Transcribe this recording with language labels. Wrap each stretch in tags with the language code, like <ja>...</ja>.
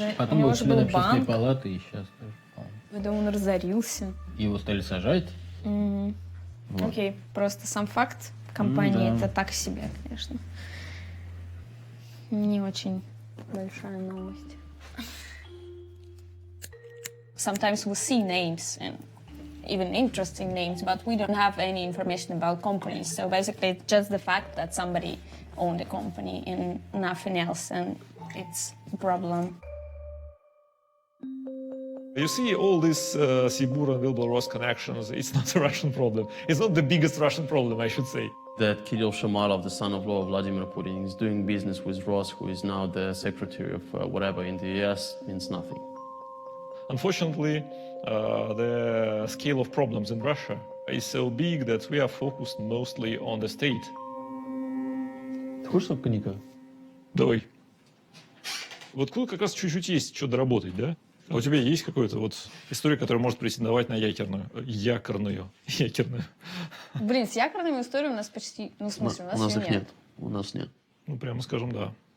<ru>Потом был членом общественной палаты и сейчас тоже. Когда он разорился. Его стали сажать. Вот. Окей, просто сам факт компании это так себе, конечно. Не очень большая новость.</ru> <en>Sometimes we see names and even interesting names, but we don't have any information about companies. So basically, it's just the fact that somebody owned a company and nothing else, and it's a problem. You see all these Sibur and Wilbur-Ross connections, it's not a Russian problem. It's not the biggest Russian problem, I should say. That Kirill Shamalov, the son-in-law of Vladimir Putin, is doing business with Ross, who is now the secretary of whatever in the US, means nothing. Unfortunately, the scale of problems in Russia is so big that we are focused mostly on the state.</en> <ru>Ты хочешь коньяка? Давай. Вот тут как раз чуть-чуть есть что доработать, да? А у тебя есть какая-то вот история, которая может претендовать на якорную? Блин, с якорными историями у нас почти... Ну, в смысле, у нас их нет. У нас нет. Ну, прямо скажем, да.</ru>